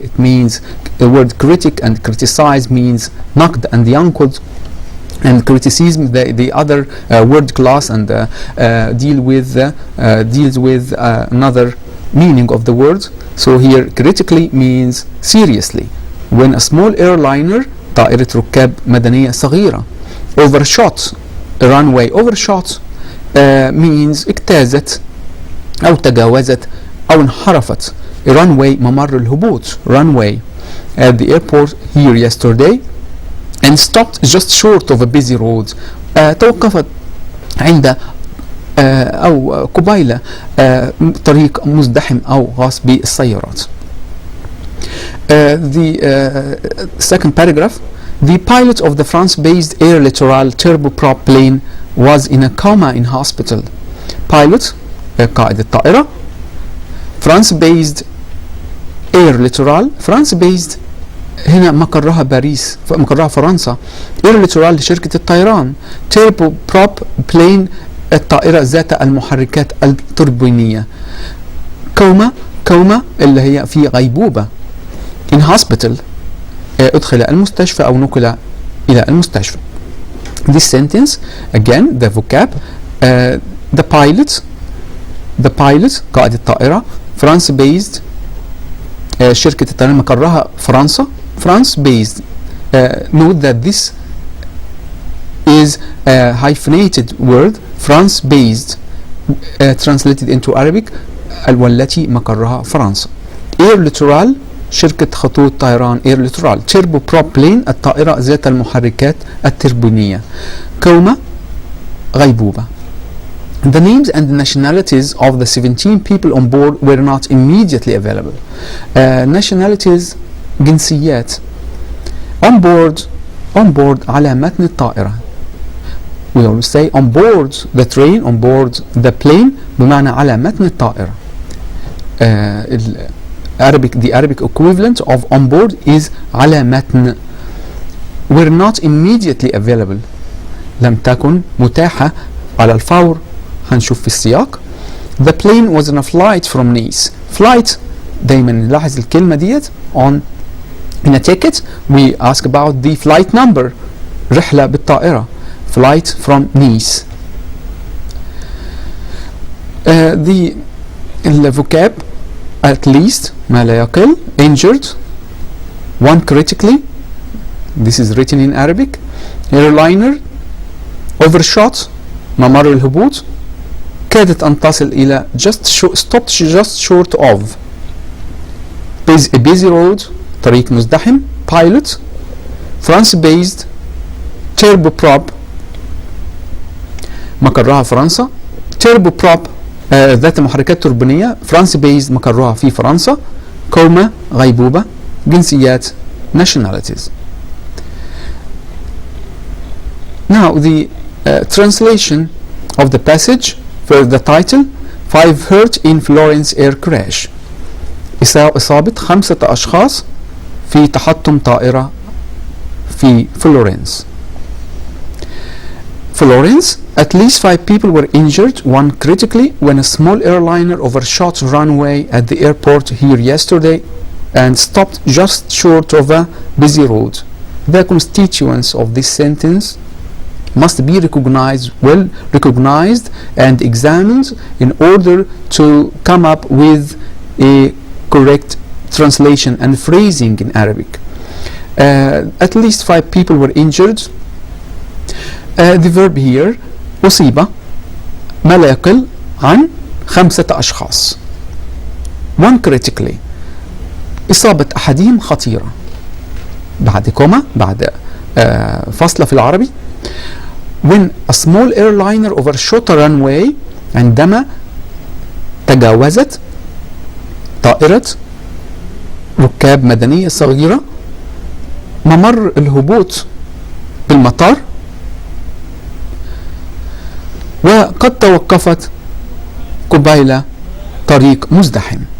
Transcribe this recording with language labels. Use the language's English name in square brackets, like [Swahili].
[English] It means the word critic and criticize means نقد and ينقد, and criticism the other word class and deals with another meaning of the word. So here critically means seriously. When a small airliner, [Arabic] طائرة ركاب مدنية صغيرة, [English] overshot a runway. Overshot means [Arabic] اجتازت أو تجاوزت أو انحرفت. [English] A runway [Arabic] ممر الهبوط. [English] Runway at the airport here yesterday and stopped just short of a busy road. [Arabic] توقفت عند أو قبيل طريق مزدحم أو خاص بالسيارات. [English] The second paragraph. The pilot of the France-based Air Littoral turboprop plane was in a coma in hospital. [Arabic] Pilot, قائد الطائرة. [English] France-based Air Littoral. [Arabic] France-based هنا مقرها باريس، مقرها فرنسا. Air Littoral لشركة الطيران. [English] turboprop plane [Arabic] الطائرة ذات المحركات التوربينية. كوما كوما اللي هي في غيبوبة. [English] in hospital [Arabic] أدخل المستشفى أو نقل إلى المستشفى. [English] this sentence again the vocab the pilot [Arabic] قائد الطائرة. France based شركة الطيران مقرها فرنسا. [English] France based note that this is a hyphenated word. France based translated into Arabic [Arabic] والتي مقرها فرنسا. Air Littoral شركة خطوط طيران Air Littoral. [English] Turbo Prop Plane [Arabic] الطائرة ذات المحركات التربونية. كوما غيبوبة. [English] The names and nationalities of the 17 people on board were not immediately available. Nationalities جنسيات. On board [Arabic] على متن الطائرة. [English] We always say on board the train, on board the plane [Arabic] بمعنى على متن الطائرة. [English] The Arabic equivalent of on board is [Arabic] على متن. [English] Were not immediately available [Arabic] لم تكن متاحة على الفور. هنشوف في السياق. [English] The plane was on a flight from Nice. Flight [Arabic] دايما نلاحظ الكلمة ديت [English] on in a ticket we ask about the flight number. [Arabic] رحلة بالطائرة. [English] Flight from Nice. The vocab at least [Arabic] ما لا يقل. [English] Injured. One critically. This is written in Arabic. Airliner. Overshot. [Arabic] ممر الهبوط. كادت أن تصل إلى [English] stopped just short of. Busy road. [Arabic] طريق مزدحم. [English] Pilot. France based. [Arabic] Turboprop مقرها فرنسا. Turboprop ذات محركات توربينية. France based مقرها في فرنسا. كوما غيبوبة. جنسيات nationalities. [English] Now the translation of the passage for the title 5 hurt in Florence air crash. [Arabic] إصابة 5 أشخاص في تحطم طائرة في فلورنس. [English] Florence, at least 5 people were injured, one critically, when a small airliner overshot runway at the airport here yesterday and stopped just short of a busy road. The constituents of this sentence must be well recognized and examined in order to come up with a correct translation and phrasing in Arabic. At least 5 people were injured. The verb here [Arabic] أصيب ما لا يقل عن 5 أشخاص. [English] One critically [Arabic] إصابة أحدهم خطيرة. بعد كوما بعد فاصلة في العربي. [English] When a small airliner overshot a runway [Arabic] عندما تجاوزت طائرة ركاب مدنية صغيرة ممر الهبوط بالمطار وقد توقفت قبيل طريق مزدحم.